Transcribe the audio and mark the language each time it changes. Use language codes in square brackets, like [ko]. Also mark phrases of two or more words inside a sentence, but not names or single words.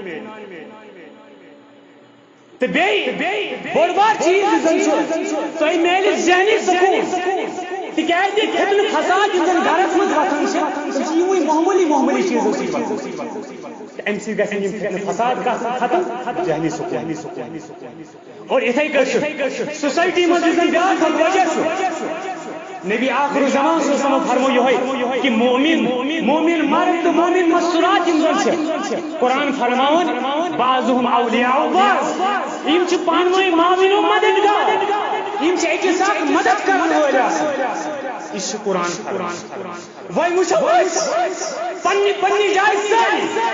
[ks] تہٕ بیٚیہِ بوٚڑ بار چیٖز یُس زن چھُ تۄہہِ میلہِ ذہنی سکوٗن تِکیٛازِ فتنہٕ فساد یِم زن گرس منٛز وۄتھان چھِ تِم چھِ یِموٕے معموٗلی چیٖزو سۭتۍ وۄتھان امہِ سۭتۍ گژھن یِم فتنہٕ فساد گژھن ختم ذہنی سکوٗن اور یِتھے کٔنۍ چھُ سوسایٹی منٛز یُس زن بیٛاکھ اکھ وجہ چھُ نبی آخر الزمان [ar] صلی اللہ علیہ وسلم [ks] فرمو یِہوٚے کہ مومن مرد تہٕ مومن مستورات یِم زن چھِ قرآن فرماوان [ar] بعضهم اولیاء بعض [ks] یِم چھِ پانہٕ ؤنۍ معاوِن و مددگار یِم چھِ أکِس اکھ مدد کرن وٲلۍ آسان یہ چھُ قرآن فرماوان وۄنۍ وٕچھو أسۍ پننہِ جایہِ سٲری